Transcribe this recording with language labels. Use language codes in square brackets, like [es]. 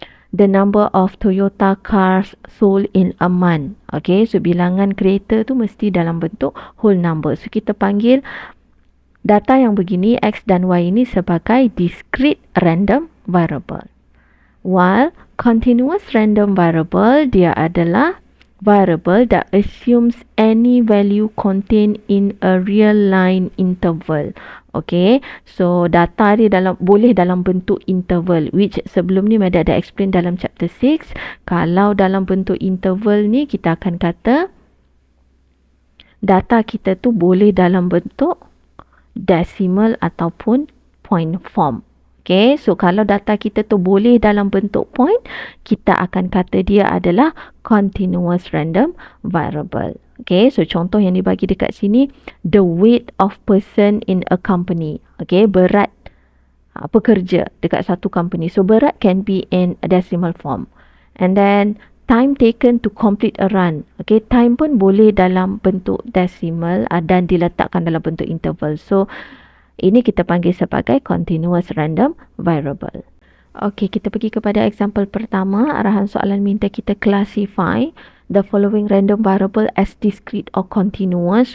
[en] The number of Toyota cars sold in a month. [ms] Okay, so bilangan kereta tu mesti dalam bentuk whole number. So kita panggil data yang begini X dan Y ini sebagai discrete random variable. [en] While continuous random variable [ms] dia adalah [en] variable that assumes any value contained in a real line interval. [ms] Okay, so data dia boleh dalam bentuk interval, which sebelum ni Mada ada explain dalam chapter 6. Kalau dalam bentuk interval ni kita akan kata data kita tu boleh dalam bentuk decimal ataupun point form. Okay, so kalau data kita tu boleh dalam bentuk point, kita akan kata dia adalah continuous random variable. [en] Okay, so [ms] contoh yang dibagi dekat sini, [en] the weight of person in a company. [ms] Okay, berat pekerja dekat satu company. [en] So berat can be in a decimal form. And then time taken to complete a run. [ms] Okay, time pun boleh dalam bentuk decimal dan diletakkan dalam bentuk interval. So ini kita panggil sebagai continuous random variable. Okey, kita pergi kepada example pertama. Arahan soalan minta kita [en] classify the following random variable as discrete or continuous.